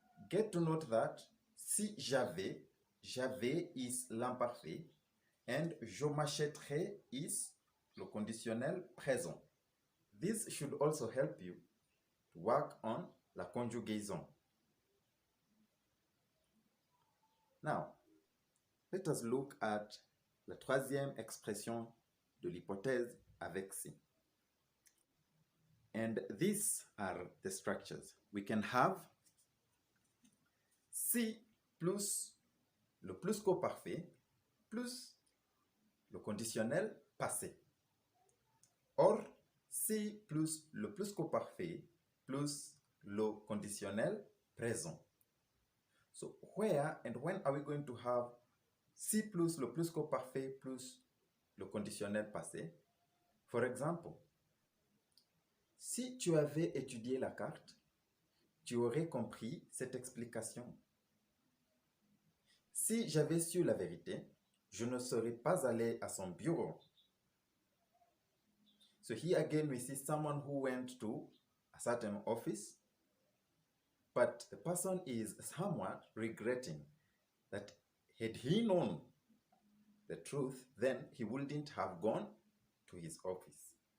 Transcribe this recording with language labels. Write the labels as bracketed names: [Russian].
[English] Get to note that [French] si j'avais [English] is l'imparfait and [French] je m'achèterais [English] is [French] le conditionnel présent. [English] This should also help you to work on [French] la conjugaison. [English] Now, let us look at [French] la troisième expression de l'hypothèse avec si. [English] And these are the structures. We can have [French] si plus le plusquo parfait plus le conditionnel passé. [English] Or, [French] si plus le plusquo parfait plus le conditionnel présent. [English] So, where and when are we going to have [French] si plus le plusquo parfait plus le conditionnel passé? For example, si tu avais étudié la carte, tu aurais compris cette explication. Si j'avais su la vérité, je ne serais pas allé à son bureau. [English] So here again we see someone who went to a certain office, but the person is somewhat regretting that had he known the truth, then he wouldn't have gone to his office.